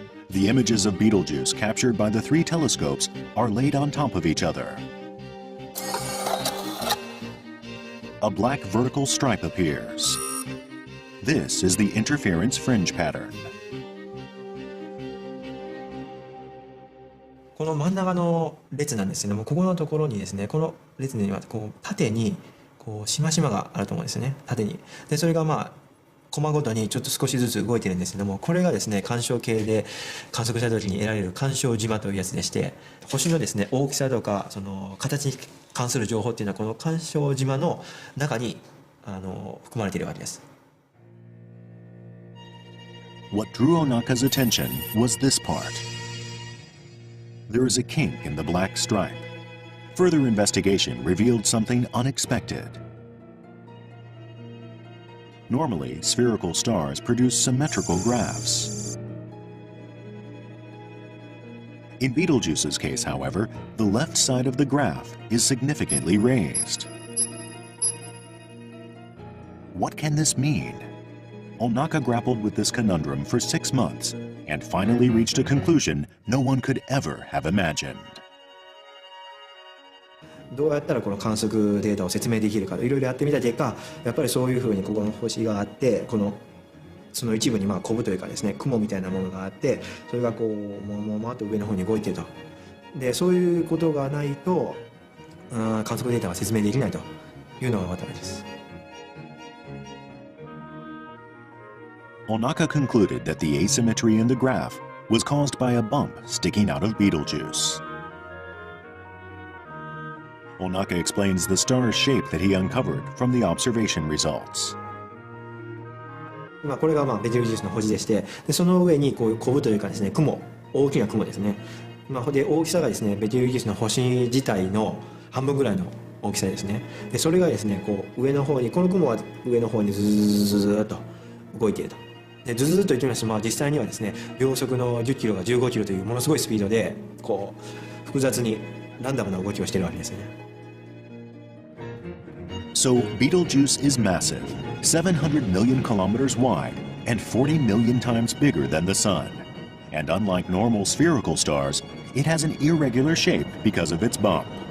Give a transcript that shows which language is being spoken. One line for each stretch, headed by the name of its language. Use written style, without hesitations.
English: The images of Betelgeuse captured by the three telescopes are laid on top of each other. A black vertical stripe appears. This is the interference fringe pattern.
Japanese: この真ん中の列なんですけども、ここのところにですね、この列にはこう縦にこうしましまがあると思うんですよね、縦に。でそれがまあコマごとにちょっと少しずつ動いてるんですけども、これがですね干渉計で観測した時に得られる干渉島というやつでして、星のですね大きさとかその形に関する情報っていうのはこの干渉島の中に含まれているわけです。
English: What drew Onaka's attention was this part. There is a kink in the black stripe. Further investigation revealed something unexpected. Normally, spherical stars produce symmetrical graphs. In Betelgeuse's case, however, the left side of the graph is significantly raised. What can this mean? Onaka grappled with this conundrum for 6 months and finally reached a conclusion no one could ever have imagined.
Japanese: どうやったらこの観測データを説明できるかいろいろやってみた結果、やっぱりそういうふうにここの星があって、その一部にまあコブというかですね雲みたいなものがあって、それがこうもっと上の方に動いてると。でそういうことがないと観測データは説明できないというのが分かったわけです。
English: Onaka concluded that the asymmetry in the graph was caused by a bump sticking out of Betelgeuse. Onaka explains the star's shape that he uncovered from the observation results.
Japanese: 今これがベテルギウスの星でして、でその上にこういうコブというかですね雲、大きな雲ですね。で大きさがですねベテルギウスの星自体の半分ぐらいの大きさですね。でそれがですねこう上の方に、この雲は上の方にズーッと動いていると。でズズッと言ってみますと、実際にはですね秒速の10キロが15キロというものすごいスピードでこう複雑にランダムな動きをしているわけですね。
English: So Betelgeuse is massive, 700 million kilometers wide and 40 million times bigger than the Sun. And unlike normal spherical stars, it has an irregular shape because of its bump.